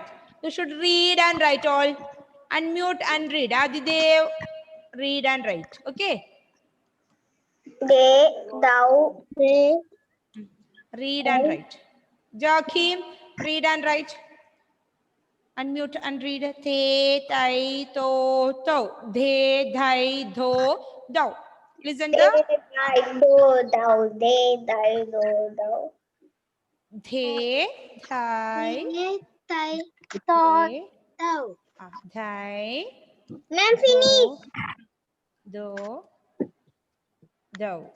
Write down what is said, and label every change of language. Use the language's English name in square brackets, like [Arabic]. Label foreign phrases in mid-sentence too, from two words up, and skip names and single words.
[English] You should read and write all. Unmute and read. Adidev, read and write. Okay. De, thou, de. Read and write. Joachim, read and write. Unmute and read. Te, tai, to, tau. De, dhai, tho, dau. Listen the. De, thai, do, thou. De, thai, do, thou. De, thai. De, thai, do, thou. Dhai. Ma'am, finish. Do, dau.